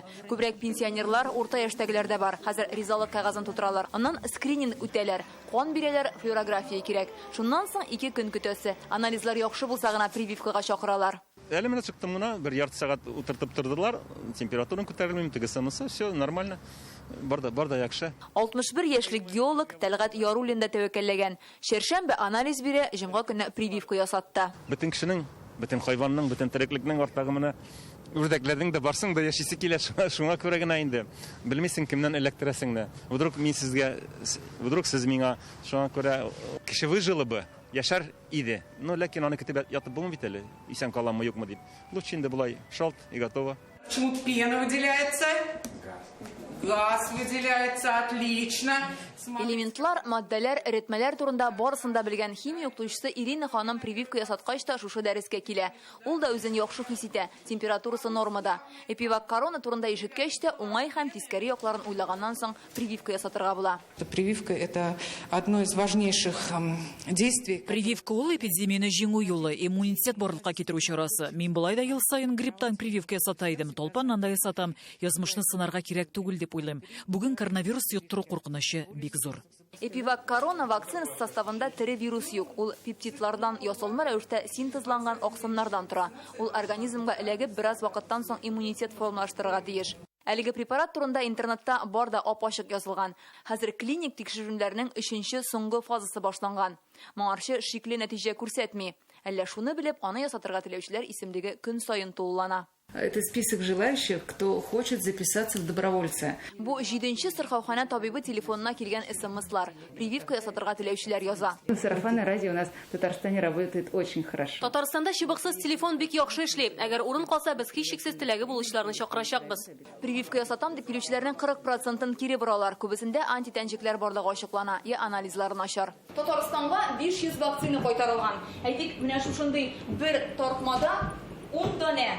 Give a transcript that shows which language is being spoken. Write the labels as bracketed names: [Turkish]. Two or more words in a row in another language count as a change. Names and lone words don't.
[Tatar] Күбрәк пенсионерлар, урта яшьтәгеләр дә бар. Хәзер ризалык кәгазын тутыралар. Аннан скрининг үтәләр. Кан бирәләр, флюорография кирәк. Шуннан соң 2 көн көтәсе. Анализлар яхшы булса гына прививкага чакыралар. Әле менә чыктым гына, бер ярты сәгать утыртып тордылар. Температураны күтәрелмим, тегесенысы, [Russian] все нормально. [Tatar] Барда яхшы. 61 яшьлек геолог Тәлгать Яруллин да тәвәккәлләгән. Шәршәмбе анализ бирә, җомга көнне прививка ясатты. Бөтен кешенең, бөтен хайванның, бөтен тереклекнең артагы менә үрдәкләрнең дә барсың да яшисе килә, шуңа күрә генә инде. Белмисең кемнән эләктерәсең дә. Вдруг сез миңа шуңа күрә кеше [Russian] выжилы бы. [Tatar] Яшар иде. Но ләкин аны көтеп ятып булмый бит әле. Исән каламы юкмы дип. Лучше инде булай шалт [Russian] и готово. Почему пена выделяется? Газ выделяется, отлично. [Tatar] Элементлар, матдәләр, эретмәләр турында барысында белгән химия укытучысы Ирина ханым прививка ясаткач та шушы дәрескә килә. Ул да үзен яхшы хис итә, температурасы нормада. Эпивак Корона турында ишеткәч тә уңай һәм тискәре якларын уйлаганнан соң прививка ясатырга була. [Russian] Прививка – это одно из важнейших действий. [Tatar] Прививка ул эпидемияны җиңү юлы, иммунитет барлыкка китерү чарасы. Мин болай да ел сайын грипптан прививка ясата идем, толпаннан да ясатам. Язмышны сынарга кирәк түгел дип уйлыйм. Бүген коронавирус йоттыру куркынычы бик зур. Эпивак Корона вакцинасы составында тере вирус юк. Ул пептидлардан ясалма рәвештә синтезланган аксымнардан тора. Ул организмга эләгеп бераз вакыттан соң иммунитет формалаштырырга тиеш. Әлеге препарат турында интернетта бар да ап-ачык язылган. Хәзер клиник тикшерүләрнең 3нче соңгы фазасы башланган. Моңарчы шикле нәтиҗә күрсәтми. Әллә шуны белеп, аны ясатырга теләүчеләр исемлеге көн сайын тулылана. [Russian] Это список желающих, кто хочет записаться в добровольцы. [Tatar] Бу 7-нче сырхаухана табибы телефонына килгән СМСлар. Прививка ясатырга теләүчеләр яза. [Russian] Сарафанное радио у нас в Татарстане работает очень хорошо. [Tatar] Татарстанда чыбыксыз телефон бик яхшы эшли. Әгәр урын калса, без һичшиксез теләге булучыларны чакырачакбыз. Прививка ясатам дип килүчеләрнең 40%-ын кире боралар. Күбесендә антитәнҗекләр барлыгы ачыклана, я анализлар начар. Татарстанга 500 вакцина кайтарылган. Әйтик, менә шушындый бер тартмада 10 дане.